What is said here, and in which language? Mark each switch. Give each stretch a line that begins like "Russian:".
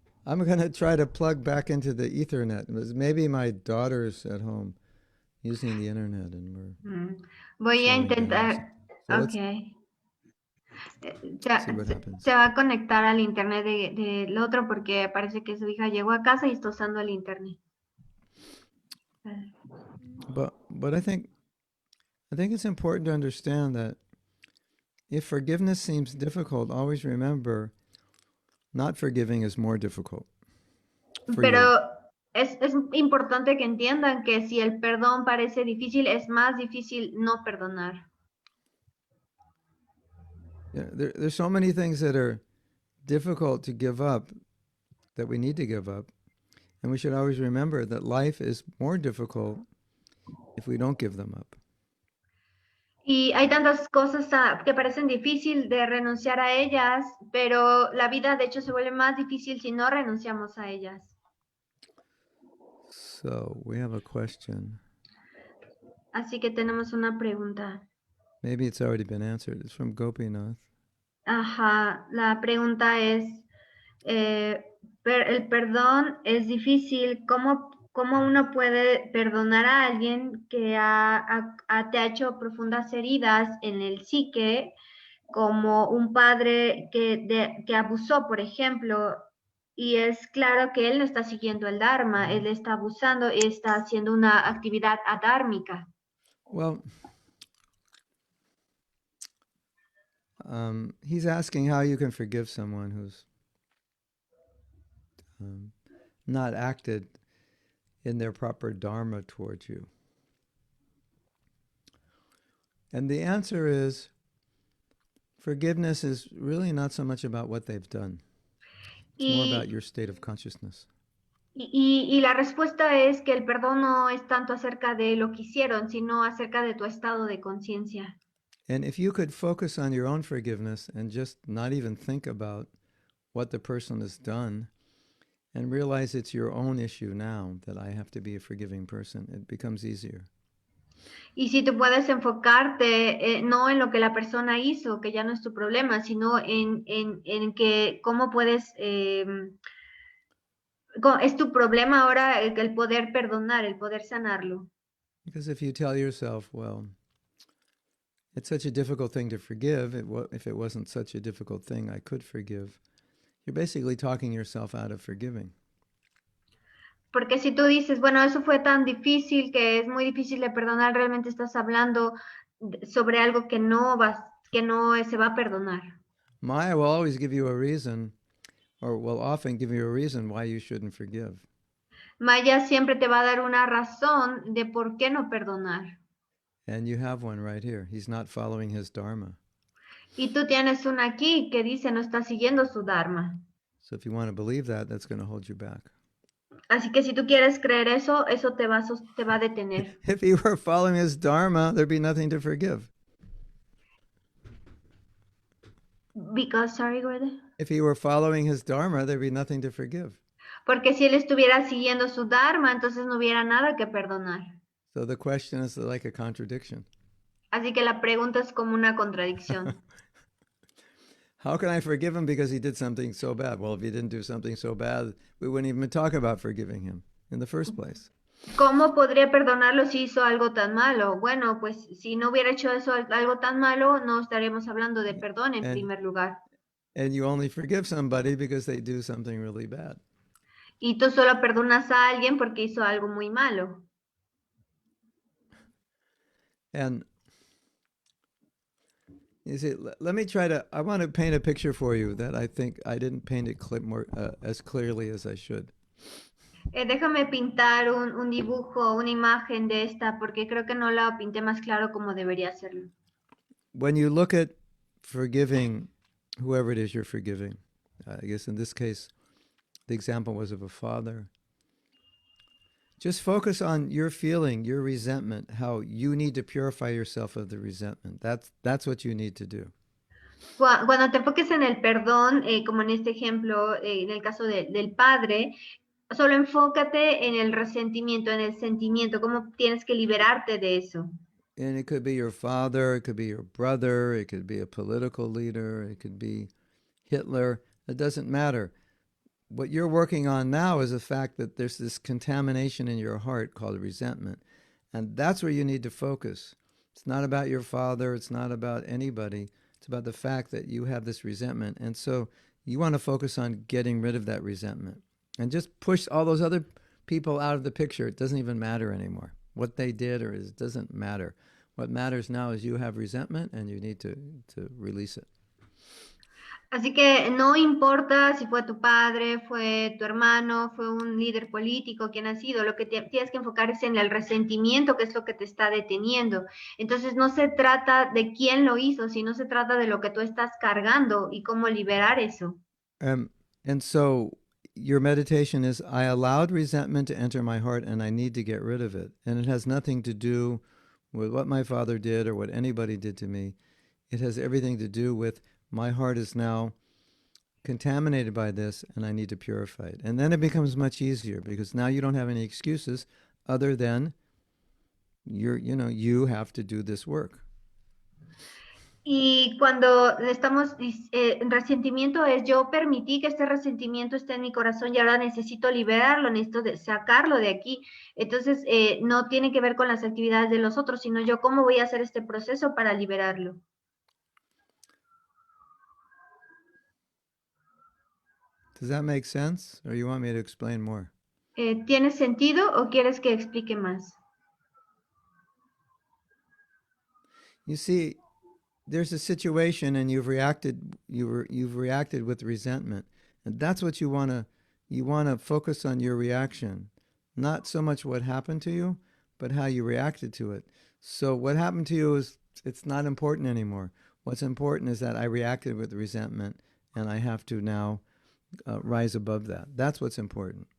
English: I'm going to try to plug back into the Ethernet. Maybe my daughter's at home using the internet and we're
Spanish: Voy a
English: slowing down.
Spanish: intentar.
English: So let's Okay. see what happens.
Spanish: Se va a conectar al internet del otro porque parece que su hija llegó a casa y está usando el internet.
English: But I think it's important to understand that if forgiveness seems difficult, always remember not forgiving is more difficult.
Spanish: Pero es importante que entiendan que si el perdón parece difícil, es más difícil no perdonar.
English: Yeah, there's so many things that are difficult to give up that we need to give up. And we should always remember that life is more difficult if we don't give them up.
Spanish: Y hay tantas cosas que parecen difícil de renunciar a ellas, pero la vida de hecho se vuelve más difícil si no renunciamos a ellas.
English: So we have a question.
Spanish: Así que tenemos una pregunta.
English: Maybe it's already been answered. It's from Gopinath.
Spanish: Ajá, la pregunta es, el perdón es difícil. ¿Cómo uno puede perdonar a alguien que te ha hecho profundas heridas en el psique, como un padre que abusó, por ejemplo? Y es claro que él no está siguiendo el Dharma, él está abusando y está haciendo una actividad adármica.
English: Well, he's asking how you can forgive someone who's not acted in their proper dharma towards you. And the answer is, forgiveness is really not so much about what they've done. It's more about your state of consciousness.
Spanish: Y la respuesta es que el perdón no es tanto acerca de lo que hicieron, sino acerca de tu estado de conciencia.
English: And if you could focus on your own forgiveness and just not even think about what the person has done and realize it's your own issue now that I have to be a forgiving person, it becomes easier.
Spanish: Y si tú puedes enfocarte no en lo que la persona hizo, que ya no es tu problema, sino en que cómo puedes, es tu problema ahora el poder perdonar, el poder sanarlo.
English: Because if you tell yourself, well, it's such a difficult thing to forgive, if it wasn't such a difficult thing I could forgive, you're basically talking yourself out of forgiving.
Spanish: Porque si tú dices, bueno, eso fue tan difícil que es muy difícil de perdonar, realmente estás hablando sobre algo que no se va a perdonar.
English: Maya will always give you a reason, or will often give you a reason why you shouldn't forgive.
Spanish: Maya siempre te va a dar una razón de por qué no perdonar.
English: And you have one right here. He's not following his dharma.
Spanish: Y tú tienes una aquí que dice no está siguiendo su dharma.
English: So if you want to believe that, that's going to hold you back.
Spanish: Así que si tú quieres creer eso, eso te va a detener.
English: If he were following his dharma, there'd be nothing to forgive. Because, sorry, Gordon. If he were following his dharma, there'd be nothing to forgive.
Spanish: Porque si él estuviera siguiendo su dharma, entonces no hubiera nada que perdonar.
English: So the question is like a contradiction.
Spanish: Así que la pregunta es como una contradicción.
English: How can I forgive him because he did something so bad? Well, if he didn't do something so bad, we wouldn't even talk about forgiving him in the first place.
Spanish: ¿Cómo podría perdonarlo si hizo algo tan malo? Bueno, pues si no hubiera hecho eso algo tan malo, no estaríamos hablando de perdón en primer lugar.
English: And you only forgive somebody because they do something really bad.
Spanish: Y tú solo perdonas a alguien porque hizo algo muy malo.
English: And you see, let me I want to paint a picture for you that I think I didn't paint it as clearly as I should.
Spanish: Déjame pintar un dibujo, una imagen de esta, porque creo que no la pinté más claro como debería hacerlo.
English: When you look at forgiving whoever it is you're forgiving, I guess in this case, the example was of a father. Just focus on your feeling, your resentment, how you need to purify yourself of the resentment. That's what you need to do.
Spanish: Cuando te enfoques en el perdón, como en este ejemplo, en el caso del padre, solo enfócate en el resentimiento, en el sentimiento, cómo tienes que liberarte de eso.
English: And it could be your father, it could be your brother, it could be a political leader, it could be Hitler. It doesn't matter. what you're working on now is the fact that there's this contamination in your heart called resentment. And that's where you need to focus. It's not about your father. It's not about anybody. It's about the fact that you have this resentment. And so you want to focus on getting rid of that resentment. And just push all those other people out of the picture. It doesn't even matter anymore. What they did or it doesn't matter. What matters now is you have resentment and you need to release it.
Spanish: Así que no importa si fue tu padre, fue tu hermano, fue un líder político, quien ha sido, lo que tienes que enfocar es en el resentimiento, que es lo que te está deteniendo. Entonces no se trata de quién lo hizo, sino se trata de lo que tú estás cargando y cómo liberar eso.
English: And so your meditation is, I allowed resentment to enter my heart and I need to get rid of it. And it has nothing to do with what my father did or what anybody did to me. It has everything to do with my heart is now contaminated by this and I need to purify it. And then it becomes much easier because now you don't have any excuses other than you have to do this work.
Spanish: Y cuando estamos en resentimiento es yo permití que este resentimiento esté en mi corazón y ahora necesito liberarlo, necesito sacarlo de aquí. Entonces no tiene que ver con las actividades de los otros, sino yo cómo voy a hacer este proceso para liberarlo.
English: Does that make sense? Or you want me to explain more?
Spanish: ¿Tiene sentido o quieres que explique más?
English: You see, there's a situation and you've reacted with resentment. And that's what you want to focus on your reaction. Not so much what happened to you, but how you reacted to it. So what happened to you it's not important anymore. What's important is that I reacted with resentment and I have to now rise above that. That's what's important.